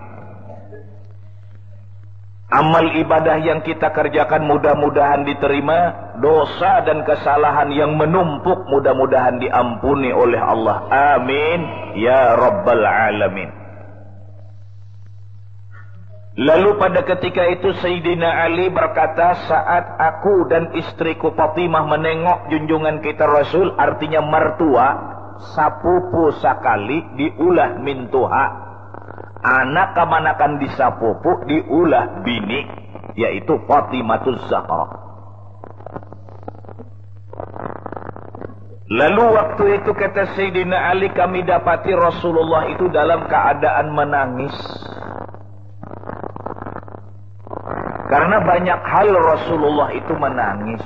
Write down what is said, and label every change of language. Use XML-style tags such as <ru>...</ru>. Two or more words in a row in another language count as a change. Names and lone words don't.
<id>Amal ibadah yang kita kerjakan mudah-mudahan diterima, dosa dan kesalahan yang menumpuk mudah-mudahan diampuni oleh Allah.</id> <ar>آمين يا رب العالمين.</ar> <id>Lalu pada ketika itu Sayyidina Ali berkata, saat aku dan istriku Fatimah menengok junjungan kita Rasul, artinya mertua,</id> <bjn>sapupu sakali diulah mintuha, anak kamanakan disapupu diulah bini, yaitu Fatimatuz Zahra.</bjn> <id>Lalu waktu itu kata Sayyidina Ali, kami dapati Rasulullah itu dalam keadaan menangis. Karena banyak hal Rasulullah itu menangis.</id>